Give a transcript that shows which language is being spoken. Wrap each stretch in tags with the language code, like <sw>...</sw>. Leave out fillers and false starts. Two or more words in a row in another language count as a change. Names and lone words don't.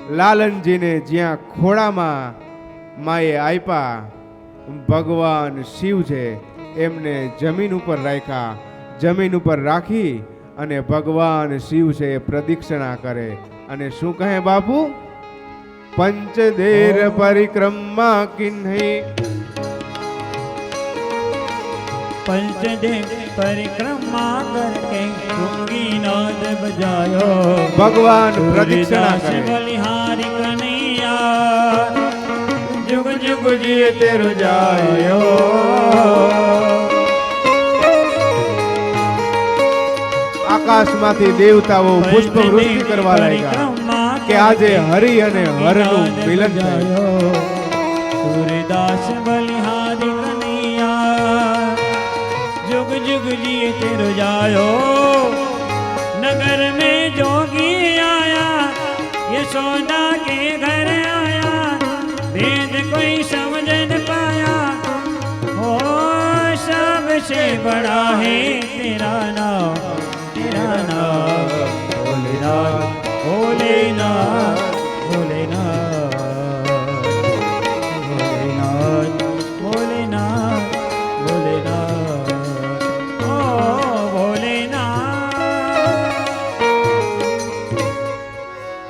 <gu>લાલનજીને જ્યાં ખોળામાં માએ આપ્યા, ભગવાન શિવ છે એમને જમીન ઉપર રાખ્યા. જમીન ઉપર રાખી અને ભગવાન શિવ છે એ પ્રદક્ષિણા કરે અને શું કહે બાપુ?</gu> <bra>पंचदेर परिक्रमा किन्ही, पंचदेव परिक्रमा करके डूंगी नाद बजायो.</bra> <gu>ભગવાન પ્રદક્ષિણા सूर्यदास કરે.</gu> <bra>बलिहारी कन्हैया जुग जुग जिए तेरो जायो.</bra> <gu>આકાશમાંથી દેવતાઓ પુષ્પ વૃષ્ટિ કરવા લાગ્યા કે આજે હરિ અને હરનું મિલન થયું.</gu> <bra>सूर्यदास बलिहारी कन्हैया जुग जुग जिए तेरो जायो.</bra> <hi>नगर में जोगी आया यशोदा के घर आया, वेद कोई समझ न पाया, हो सबसे बड़ा है तेरा नाम, तेरा नाम भोलेनाथ, भोलेनाथ, भोलेनाथ, भोलेनाथ, भोलेनाथ, भोलेनाथ, ओ भोलेनाथ.</hi>